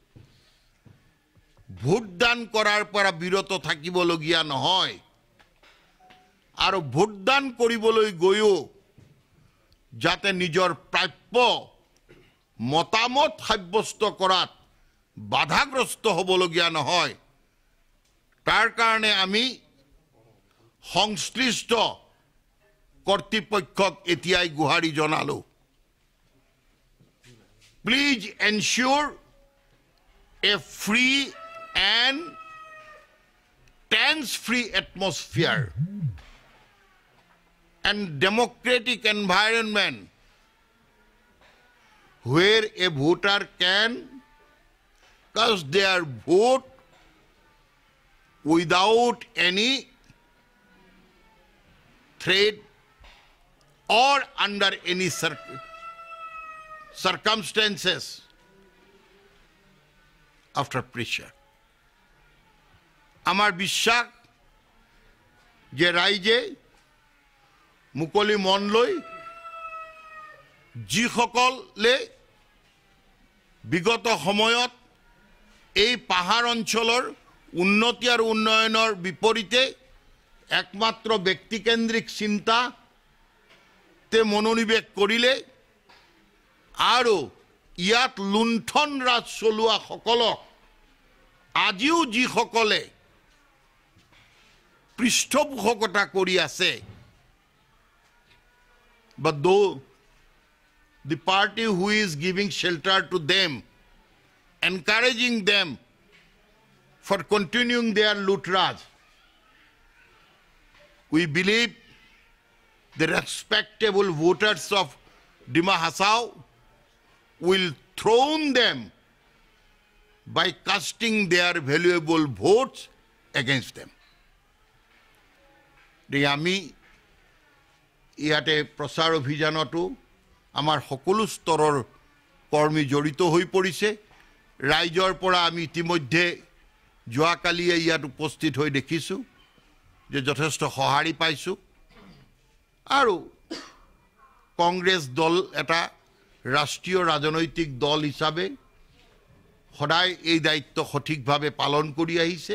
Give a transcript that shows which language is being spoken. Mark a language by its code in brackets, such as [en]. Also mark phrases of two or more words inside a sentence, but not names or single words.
[as] ভোটদান কৰাৰ পৰা বিৰত থাকিবলগীয়া নহয় আৰু ভোটদান কৰিবলৈ গৈও যাতে নিজৰ প্ৰাপ্য মতামত সাব্যস্ত কৰাত বাধাগ্ৰস্ত হ'বলগীয়া নহয়, তাৰ কাৰণে আমি সংশ্লিষ্ট কৰ্তৃপক্ষক এতিয়াই গুহাৰি জনালো। [en] Please ensure a free and tense-free atmosphere and democratic environment where a voter can cast their vote without any threat or under any circumstances after pressure. [as] আমার বিশ্বাস যে রাইজে মুকলি মন লৈ যিসকলে বিগত সময়ত এই পাহাৰ অঞ্চলৰ উন্নতি আৰু উন্নয়নৰ বিপৰীতে একমাত্ৰ ব্যক্তিকেন্দ্ৰিক চিন্তাতে মনোনিৱেশ কৰিলে আৰু ইয়াত লুণ্ঠন ৰাজ চলোৱা সকলক আজিও যিসকলে পৃষ্ঠপোষকতা কৰি আছে, [en] but though the party who is giving shelter to them, encouraging them for continuing their loot raj, we believe the respectable voters of Dima Hasao will throne them by casting their valuable votes against them. [as] আমি ইয়াতে প্ৰচাৰ অভিযানতো আমাৰ সকলো স্তৰৰ কৰ্মী জড়িত হৈ পৰিছে। ৰাইজৰ পৰা আমি ইতিমধ্যে যোৱাকালিয়ে ইয়াত উপস্থিত হৈ দেখিছোঁ যে যথেষ্ট সঁহাৰি পাইছোঁ আৰু কংগ্ৰেছ দল এটা ৰাষ্ট্ৰীয় ৰাজনৈতিক দল হিচাপে সদায় এই দায়িত্ব সঠিকভাৱে পালন কৰি আহিছে।